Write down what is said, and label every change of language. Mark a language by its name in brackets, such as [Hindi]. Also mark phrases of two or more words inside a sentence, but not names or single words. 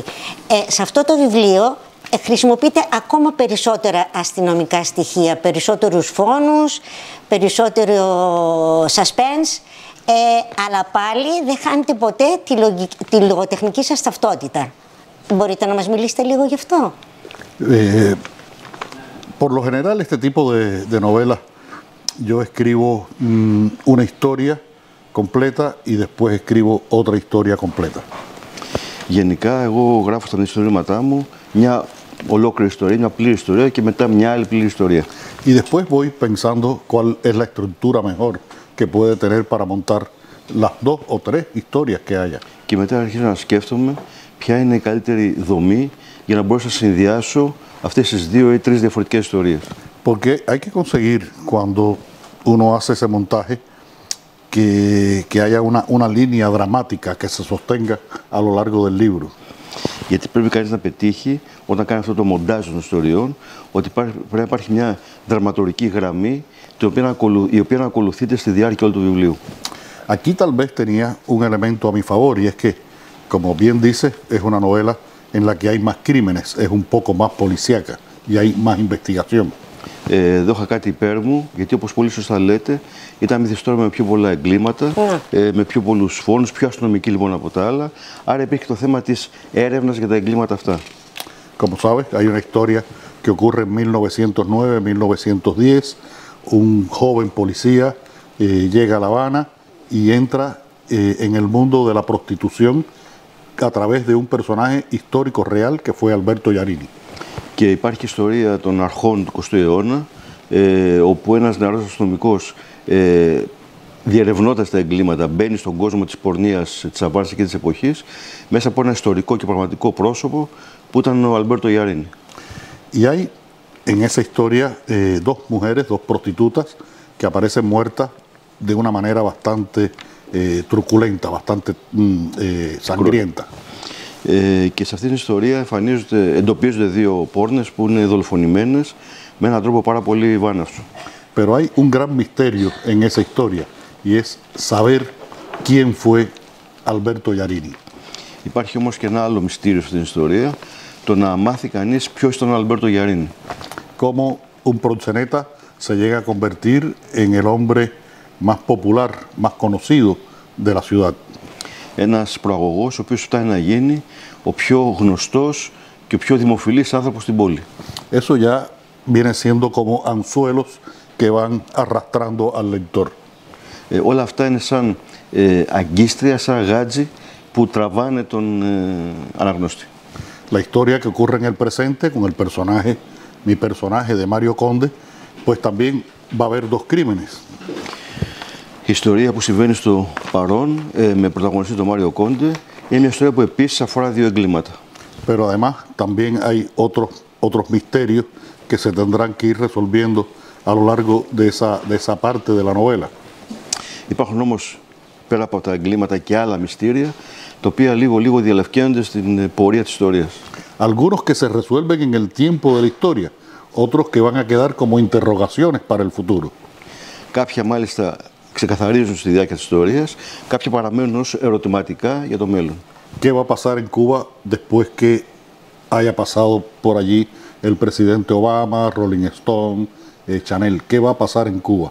[Greek] Σε αυτό το βιβλίο χρησιμοποιείτε ακόμα περισσότερα αστυνομικά στοιχεία, περισσότερους φόνους, περισσότερο suspense, αλλά πάλι δεν χάνετε ποτέ τη λογοτεχνική σας ταυτότητα. Μπορείτε να μας μιλήσετε λίγο γι' αυτό? [Spanish] Por lo general, este tipo de novelas, yo escribo una historia completa y después escribo otra historia completa. [Greek] Γενικά, εγώ γράφω στα ιστορήματά μου μια ολόκληρη ιστορία, μια πλήρη ιστορία και μετά μια άλλη πλήρη ιστορία. [Spanish] Y después voy pensando cuál es la estructura mejor que puede tener para montar las dos o tres historias que haya. [Greek] Και μετά αρχίζω να σκέφτομαι ποια είναι η καλύτερη δομή για να μπορέσω να συνδυάσω αυτές τις δύο ή τρεις διαφορετικές ιστορίες. [Spanish] Porque hay que conseguir, cuando uno hace ese montaje, que haya una línea dramática que se sostenga a lo largo del libro. [Greek] Γιατί πρέπει κανείς να πετύχει, όταν κάνει αυτό το μοντάζ των ιστοριών, ότι πρέπει να υπάρχει μια δραματουργική γραμμή η οποία να ακολουθείται στη διάρκεια όλου του βιβλίου. [Spanish] Aquí tal vez tenía un elemento a mi favor, y es que, como bien dice, es una novela en la que hay más crímenes, es un poco más policíaca y hay más investigación. [Greek] Εδώ είχα κάτι υπέρ μου, γιατί όπως πολύ σωστά λέτε, ήταν μυθιστόρημα με πιο πολλά εγκλήματα, με πιο πολλούς φόνους, πιο αστυνομική λοιπόν από τα άλλα. Άρα υπήρχε το θέμα της έρευνας για τα εγκλήματα αυτά. [Spanish] Como sabes, hay una historia que ocurre en 1909-1910. Un joven policía llega a La Habana y entra en el mundo de la prostitución a través de un personaje histórico real que fue Alberto Yarini. [Greek] Και υπάρχει ιστορία των αρχών του 20ου αιώνα, όπου ένας νεαρός αστυνομικός, διερευνώντας τα εγκλήματα, μπαίνει στον κόσμο της πορνείας της Αβάνας και της εποχής, μέσα από ένα ιστορικό και πραγματικό πρόσωπο που ήταν ο Αλμπέρτο Γιαρίνη. [Spanish] Y hay en esa historia dos mujeres, dos prostitutas, que aparecen muertas de una manera bastante truculenta, bastante sangrienta. [Greek] Και σε αυτήν την ιστορία εντοπίζονται δύο πόρνες που είναι δολοφονημένες με έναν τρόπο πάρα πολύ βάναυσο. [Spanish] Pero hay un gran misterio en esa historia y es saber quién fue Alberto Yarini. [Greek] Υπάρχει όμως και ένα άλλο μυστήριο σε αυτήν την ιστορία, το να μάθει κανείς ποιος ήταν ο Αλμπέρτο Γιαρίνη. [Spanish] Cómo un proxeneta se llega a convertir en el hombre más popular, más conocido de la ciudad. [Greek] Ένας προαγωγός, ο οποίος φτάνει να γίνει ο πιο γνωστός και ο πιο δημοφιλής άνθρωπος στην πόλη. [Spanish] Eso ya viene siendo como anzuelos que van arrastrando al lector. [Greek] Όλα αυτά είναι σαν αγκίστρια, σαν γάτζι που τραβάνε τον αναγνώστη. [Spanish] La historia que ocurre en el presente con el personaje, mi personaje de Mario Conde, pues también va a haber dos crímenes. [Greek] Η ιστορία που συμβαίνει στο παρόν με πρωταγωνιστή τον Μάριο Κόντε είναι μια ιστορία που επίσης αφορά δύο εγκλήματα. [Spanish] Pero además también hay otros misterios que se tendrán que ir resolviendo a lo largo de esa parte de la novela. [Greek] Υπάρχουν όμως πέρα από τα εγκλήματα και άλλα μυστήρια, τα οποία λίγο διαλευκαίνονται στην πορεία της ιστορίας. [Spanish] Algunos que se resuelven en el tiempo de la historia, otros que van a quedar como interrogaciones para el futuro. [Greek] Κάποια μάλιστα ξεκαθαρίζουν στη διάρκεια της ιστορίας, κάποια παραμένουν ως ερωτηματικά για το μέλλον. [Spanish] ¿Qué va a pasar en Cuba después que haya pasado por allí el presidente Obama, Rolling Stone, Chanel? ¿Qué va a pasar en Cuba?